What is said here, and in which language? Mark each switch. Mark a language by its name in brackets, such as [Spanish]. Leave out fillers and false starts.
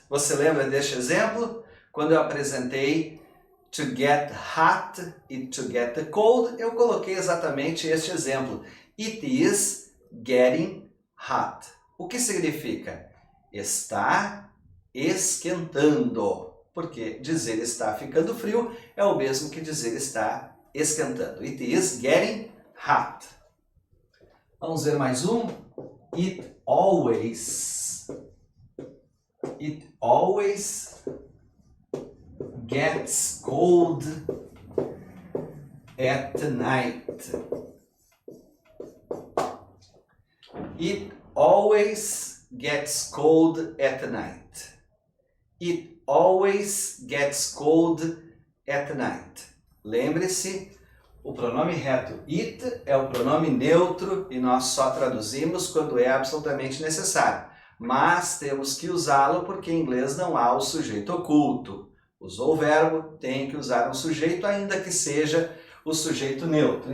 [Portuguese] Você lembra deste exemplo? Quando eu apresentei to get hot e to get cold, eu coloquei exatamente este exemplo. [English] It is getting hot. [Portuguese] O que significa? Está esquentando. Porque dizer está ficando frio é o mesmo que dizer está esquentando. [English] It is getting hot. [Portuguese] Vamos ver mais um. [English] It always gets cold at night. It always gets cold at night. It always gets cold at night. [Portuguese] Lembre-se, o pronome reto it é o pronome neutro e nós só traduzimos quando é absolutamente necessário. Mas temos que usá-lo porque em inglês não há o sujeito oculto. Usou o verbo, tem que usar um sujeito, ainda que seja o sujeito neutro.